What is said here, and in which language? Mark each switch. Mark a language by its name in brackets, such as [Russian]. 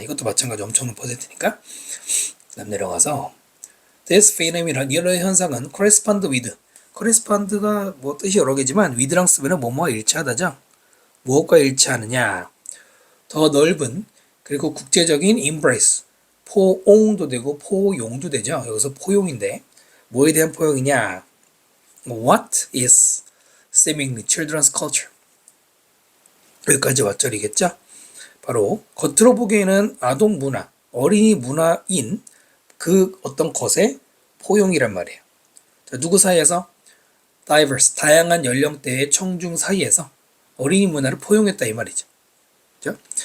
[Korean] 이것도 마찬가지 엄청난 퍼센트니까. 그다음 내려가서 [English] This phenomenon [Korean] 이런 현상은 [English] correspond with correspond [Korean] 가 뭐 뜻이 여러 개지만 with랑 쓰면 뭐뭐와 일치하다죠. 무엇과 일치하느냐. 더 넓은 그리고 국제적인 embrace 포옹도 되고 포용도 되죠. 여기서 포용인데 뭐에 대한 포용이냐. [English] What is seemingly children's culture? [Korean] 여기까지 왓절이겠죠? 바로 겉으로 보기에는 아동 문화, 어린이 문화인 그 어떤 것의 포용이란 말이에요. 자, 누구 사이에서? diverse, 다양한 연령대의 청중 사이에서 어린이 문화를 포용했다 이 말이죠. 그죠?